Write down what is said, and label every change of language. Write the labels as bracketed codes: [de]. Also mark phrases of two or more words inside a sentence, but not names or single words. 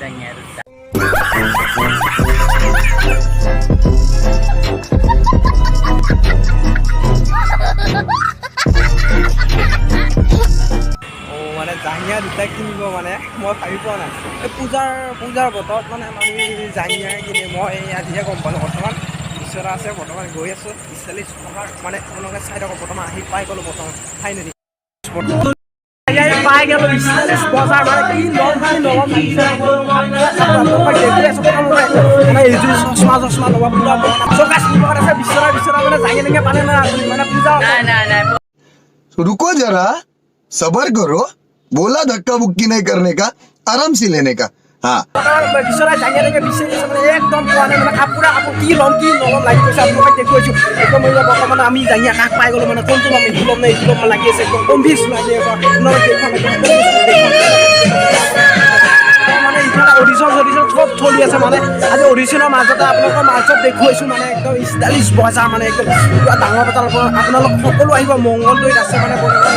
[as] মানে জাঙিয়া দুটা কিনিব মানে মই ভাবি পোৱা নাই এই পূজাৰ বতৰত মানে মানুহে জাঙিয়া কিনে মই আজিহে গম পালোঁ বৰ্তমান বিচৰা আছে বৰ্তমান গৈ আছোঁ ষ্টাইলিছ বজাৰ মানে আপোনালোকে চাই থাকক বৰ্তমান আহি পাই গ'লোঁ বৰ্তমান ফাইনেলি পাই গ'লোঁ ষ্টাইলিছ বজাৰ মানে কি ল'ম এইযোৰ চশমা ল'ব পুৰা চকাচ নিবত আছে বিচৰা মানে জাঙে লেঙে পালে না মানে পূজা নাই [hi] रुको जरा सबर करो बोला धक्का बुक्की नहीं करने का आराम से लेने का हाँ [as] বিচৰা জাঙে লেঙে বিচাৰি আছে মানে একদম পোৱা নাই মানে কাপোৰ কি ল'ম লাগি গৈছে আপোনালোকক দেখুৱাইছোঁ একদম বৰ্তমান আমি জাঙিয়া কাষ পাই গ'লোঁ মানে কোনটো ল'ম এইটো ল'ম নে এইটো ল'ম লাগি আছে একদম কনফিউজ লাগি আছে মানে ইফালে অডিশ্যন চব চলি আছে মানে আজি অডিশ্যনৰ মাজতে আপোনালোকৰ মাজত দেখুৱাইছোঁ মানে একদম ষ্টাইলিছ বজাৰ মানে একদম পুৰা ডাঙৰ বজাৰ আপোনালোক সকলো আহিব মংগলদৈত আছে মানে গৈ